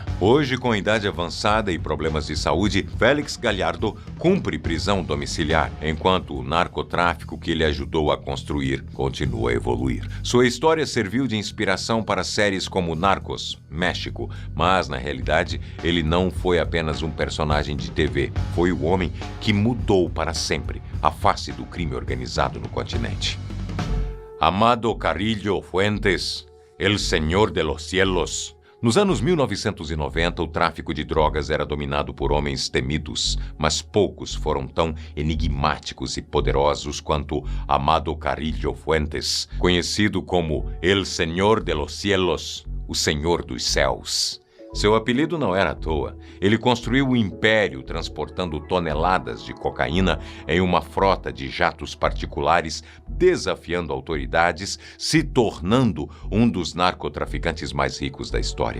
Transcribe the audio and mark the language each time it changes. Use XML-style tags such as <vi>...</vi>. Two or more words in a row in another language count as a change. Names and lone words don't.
<pt>Hoje, com idade avançada e problemas de saúde, Félix Gallardo cumpre prisão domiciliar, enquanto o narcotráfico que ele ajudou a construir continua a evoluir. Sua história serviu de inspiração para séries como Narcos, México, mas, na realidade, ele não foi apenas um personagem de TV. Foi o homem que mudou para sempre a face do crime organizado no continente. Amado Carrillo Fuentes, El Señor de los Cielos. Nos anos 1990, o tráfico de drogas era dominado por homens temidos, mas poucos foram tão enigmáticos e poderosos quanto Amado Carrillo Fuentes, conhecido como El Señor de los Cielos, o Senhor dos Céus. Seu apelido não era à toa. Ele construiu um império transportando toneladas de cocaína em uma frota de jatos particulares, desafiando autoridades, se tornando um dos narcotraficantes mais ricos da história.</pt>